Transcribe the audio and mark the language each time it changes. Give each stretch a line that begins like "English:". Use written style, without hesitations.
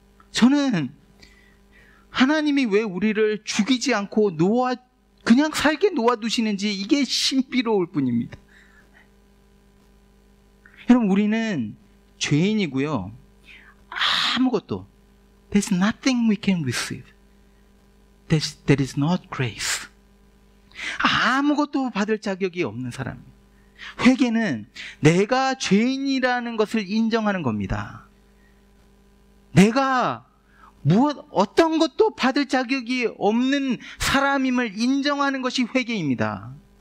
Korean: 저는 하나님이 왜 우리를 죽이지 않고 그냥 살게 놓아두시는지, 이게 신비로울 뿐입니다. 여러분, 우리는 죄인이고요. 아무것도,
English: there's nothing we can receive. That is not grace.
Korean: 아무것도 받을 자격이 없는 사람입니다. 회개는 내가 죄인이라는 것을 인정하는 겁니다. 내가 어떤 것도 받을 자격이 없는 사람임을 인정하는 것이 회개입니다.